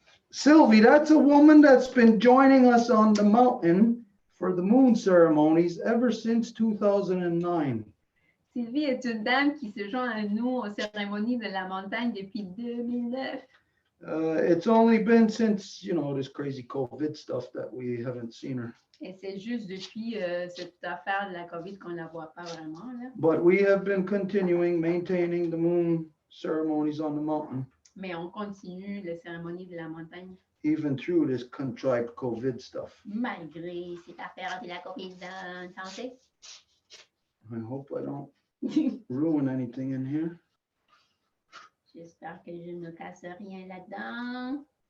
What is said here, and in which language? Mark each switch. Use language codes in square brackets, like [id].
[en] Sylvie, that's a woman that's been joining us on the mountain for the moon ceremonies ever since 2009. [fr] Sylvie est une dame qui se joint à nous aux cérémonies de la montagne depuis 2009. [en] It's only been since, this crazy COVID stuff that we haven't seen her. [fr] Et c'est juste depuis cette affaire de la COVID qu'on ne la voit pas vraiment, là. [en] But we have been continuing maintaining the moon ceremonies on the mountain, [fr] Mais on continue les cérémonies de la montagne [en] even through this contrived COVID stuff. [fr] malgré cette affaire de la COVID dans santé. [en] I hope I don't ruin anything in here. [fr] J'espère que je ne casse rien là-dedans.